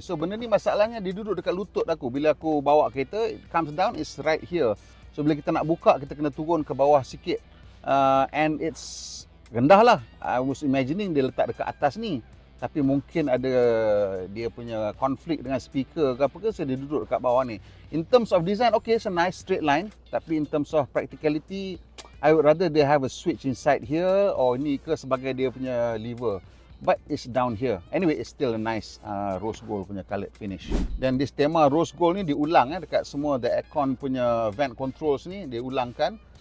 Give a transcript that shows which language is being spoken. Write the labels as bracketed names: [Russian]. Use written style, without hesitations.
[Malay] So benda ni masalahnya dia duduk dekat lutut aku. Bila aku bawa kereta, [English] it comes down, it's right here. [Malay] So bila kita nak buka, kita kena turun ke bawah sikit. [English] And it's [Malay] rendah lah. [English] I was imagining [Malay] dia letak dekat atas ni. Tapi mungkin ada dia punya konflik dengan speaker ke apa ke, so dia duduk dekat bawah ni. [English] In terms of design, okay, it's a nice straight line. [Malay] Tapi [English] in terms of practicality, I would rather they have a switch inside here, [Malay] or ni ke sebagai dia punya [English] lever. But it's down here. Anyway, it's still a nice rose gold [Malay] punya [English] coloured finish. [Malay] Dan [English] this tema rose gold [Malay] ni diulang dekat semua [English] the aircon punya vent controls [Malay] ni, diulangkan.